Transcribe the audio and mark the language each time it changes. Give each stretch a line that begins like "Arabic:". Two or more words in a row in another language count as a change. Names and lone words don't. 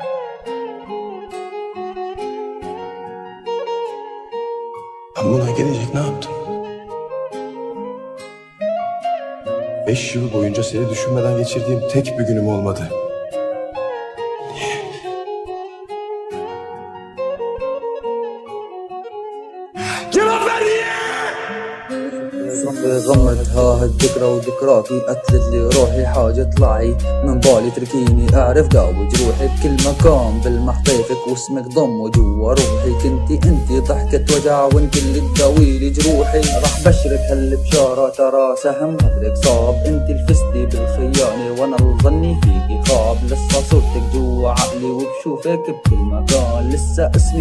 Turkish: Ben buna gelecek ne yaptım? 5 yıl boyunca seni düşünmeden geçirdiğim tek bir günüm olmadı. Cevap ver niye?
Arabic: غمرتها هالذكرى وذكراكي قتلت لي روحي حاجة طلعي من بالي تركيني اعرف داوي جروحي بكل مكان بالمحطيفك واسمك ضم جوا روحي كنتي ضحكة وجع وانت اللي تداويلي جروحي راح بشرك هالبشارة ترى سهم غدرك صاب انت الفستي بالخيانة وانا الظني فيكي خاب لسه صورتك جوا عقلي وبشوفك بكل مكان لسه اسمي